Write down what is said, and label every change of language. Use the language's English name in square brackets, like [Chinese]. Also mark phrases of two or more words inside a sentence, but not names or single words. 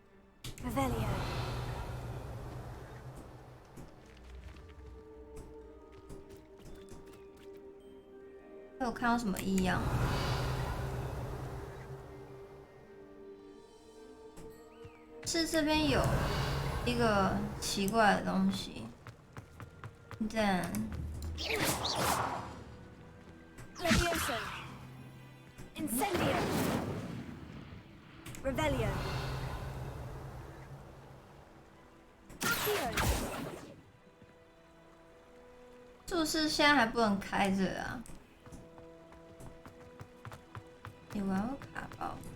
[Chinese] 有看到什么异样？是这边有一个奇怪的东西。Then [Latin] Levioso. Incendio. Revelio. [Chinese] 是不是现在还不能开着啊？你玩过卡包？